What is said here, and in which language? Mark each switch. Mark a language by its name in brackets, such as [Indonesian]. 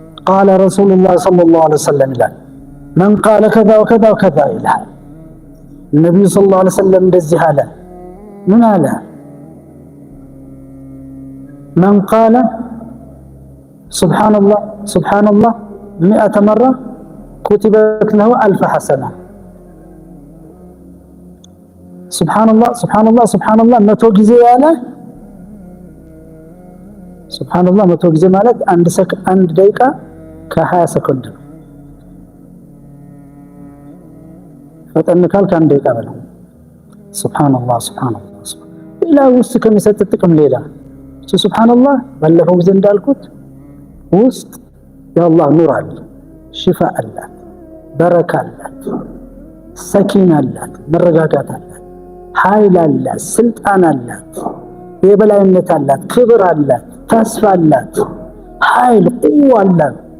[Arabic] قال رسول الله صلى الله عليه وسلم [Amharic] ይላል [Arabic] من قال كذا وكذا وكذا [Amharic] ይላል ነብዩ ሰለላሁ ዐለይሂ ወሰለም እንደዚህ አለ። ምን አለ? [Arabic] من قال سبحان الله سبحان الله 100 مرة كتبت له 1000 حسنة. سبحان الله سبحان الله سبحان الله [Amharic] 100 ጊዜ ያለ [Arabic] سبحان الله [Amharic] 100 ጊዜ ማለት አንድ ደቂቃ ከ20 ሰከንድ ነው። ፈጠን ካልክ አንድ ደቂቃ በለው። [Arabic] سبحان الله سبحان الله [Amharic] ሌላ ውስጥ ከሚሰጥ ጥቅም ሌላ [Arabic] سبحان الله [Amharic] ባለፈው ጊዜ እንዳልኩት ውስጥ የአላህ ኑር አለ፣ ሽፋ አላት፣ በረካ አላት፣ ሰኪና አላት፣ መረጋጋት አላት፣ ኃይል አላት፣ ስልጣን አላት፣ የበላይነት አላት፣ ክብር አላት፣ ተስፋ አላት፣ ኃይል ቁዋ አላት።